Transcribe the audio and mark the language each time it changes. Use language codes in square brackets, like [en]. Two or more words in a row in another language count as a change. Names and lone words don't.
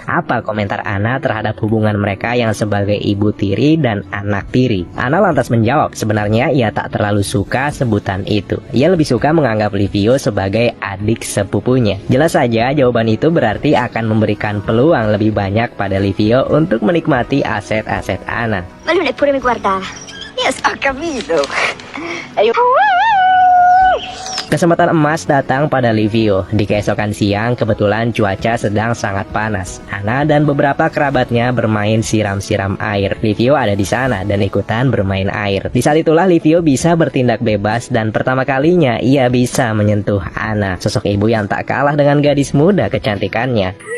[id] Apa komentar Ana terhadap hubungan mereka yang sebagai ibu tiri dan anak tiri? Ana lantas menjawab, sebenarnya ia tak terlalu suka sebutan itu. Ia lebih suka menganggap Livio sebagai adik sepupunya. Jelas saja jawaban itu berarti akan memberikan peluang lebih banyak pada Livio untuk menikmati aset-aset Ana. [it] Ma lui neppure mi guardava. Io ho capito. [id] Kesempatan emas datang pada Livio. Di keesokan siang, kebetulan cuaca sedang sangat panas. Ana dan beberapa kerabatnya bermain siram-siram air. Livio ada di sana dan ikutan bermain air. Di saat itulah Livio bisa bertindak bebas dan pertama kalinya ia bisa menyentuh Ana, sosok ibu yang tak kalah dengan gadis muda kecantikannya.